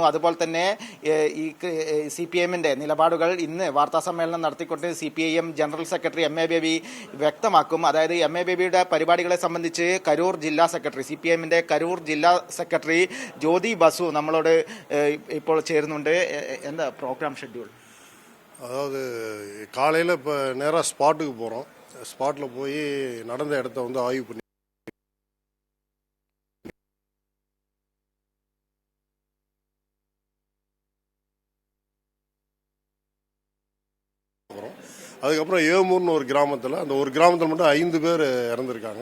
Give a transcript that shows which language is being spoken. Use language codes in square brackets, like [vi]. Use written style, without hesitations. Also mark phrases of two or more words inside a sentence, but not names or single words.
[ml] അതുപോലെ തന്നെ ഈ CPIMന്റെ നിലപാടുകൾ ഇന്ന് വാർത്താ സമ്മേളനം നടത്തിക്കൊണ്ട് CPIM ജനറൽ സെക്രട്ടറി MA ബേബി വ്യക്തമാക്കും. അതായത് MA ബേബിയുടെ പരിപാടികളെ സംബന്ധിച്ച് കരൂർ ജില്ലാ സെക്രട്ടറി, CPIMന്റെ കരൂർ ജില്ലാ സെക്രട്ടറി ജ്യോതി ബസു നമ്മളോട് ഇപ്പോൾ ചേരുന്നുണ്ട്. എന്താ പ്രോഗ്രാം ഷെഡ്യൂൾ? [ta] அதாவது காலையில் இப்போ நேராக ஸ்பாட்டுக்கு போகிறோம். ஸ்பாட்டில் போய் நடந்த இடத்த வந்து ஆய்வு பண்ணி அதுக்கப்புறம் ஏமூர்னு ஒரு கிராமத்தில், அந்த ஒரு கிராமத்தில் மட்டும் 5 பேர் இறந்துருக்காங்க.